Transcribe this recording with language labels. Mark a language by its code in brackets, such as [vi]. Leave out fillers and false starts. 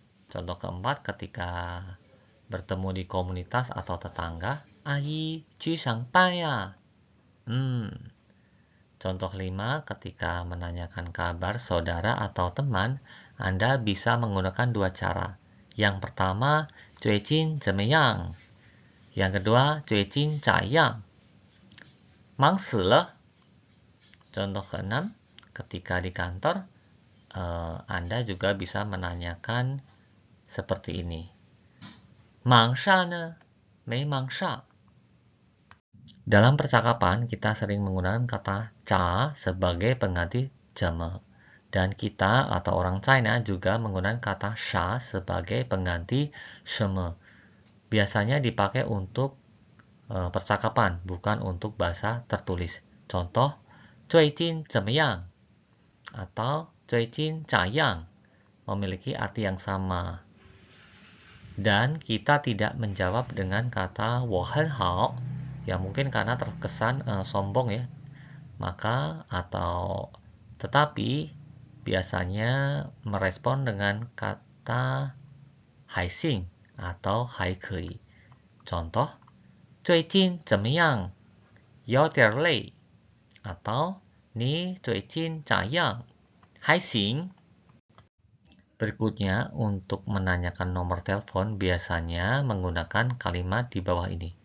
[id] Contoh keempat ketika bertemu di komunitas atau tetangga. [zh] 阿姨去上班呀。 [id] Contoh kelima, ketika menanyakan kabar saudara atau teman, Anda bisa menggunakan dua cara. Yang pertama, [zh] 最近怎么样? [id] Yang kedua, [zh] 最近咋样? 忙死了. [id] Contoh keenam, ketika di kantor, Anda juga bisa menanyakan seperti ini. [zh] 忙啥呢？没忙啥。 [id] Dalam percakapan, kita sering menggunakan kata ca sebagai pengganti jeme. Dan kita atau orang China juga menggunakan kata sha sebagai pengganti sheme. Biasanya dipakai untuk percakapan, bukan untuk bahasa tertulis. Contoh, [zh] 最近怎么样? [id] Atau [zh] 最近咋样? [id] Memiliki arti yang sama. Dan kita tidak menjawab dengan kata [zh] 我很好. [id] Ya mungkin karena terkesan sombong ya. Maka atau tetapi biasanya merespon dengan kata [zh] 还行 [id] atau [zh] 还可以. Contoh, 最近怎么样？有点累 atau 你最近咋样？还行. [id] Berikutnya, untuk menanyakan nomor telepon biasanya menggunakan kalimat di bawah ini.